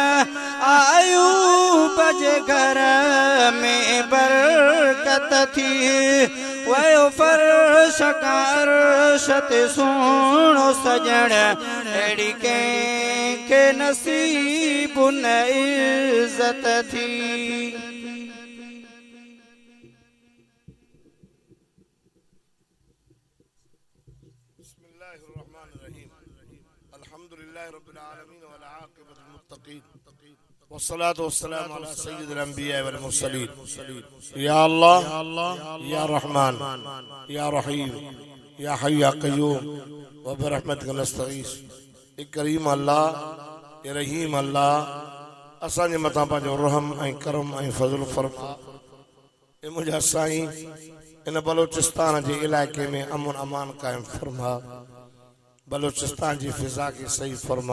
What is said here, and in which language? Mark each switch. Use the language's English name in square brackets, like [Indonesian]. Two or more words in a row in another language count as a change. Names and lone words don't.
[Sindhi] अयूब जे घर में बरकत थी वयो फर्श का अर्श ते सोणो सजण अहिड़ी कंहिंखे नसीब न इज़त थी [Arabic] الحمد لله رب العالمين والعاقبة للمتقين والصلاة والسلام على سيد الأنبياء والمرسلين يا الله يا رحمن يا رحيم يا حي يا قيوم وبرحمتك نستغيث. [Sindhi] ए करीम अल्लाह ए रहीम अल्लाह असांजे मथां पंहिंजो रहम ऐं करम ऐं फज़ल फरमा। ए मुंहिंजा साईं इन बलोचिस्तान जे इलाइक़े में अमन अमान क़ाइम फरमा। बलोचिस्तान जी फिज़ा खे सही फरमा।